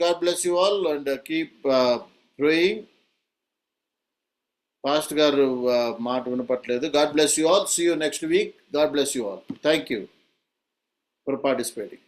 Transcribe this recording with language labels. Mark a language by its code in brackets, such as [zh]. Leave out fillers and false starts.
[en] God bless you all and keep praying. [te] Pastor garu మాట వినపట్లేదు. [en] God bless you all. See you next week. God bless you all. Thank you for participating.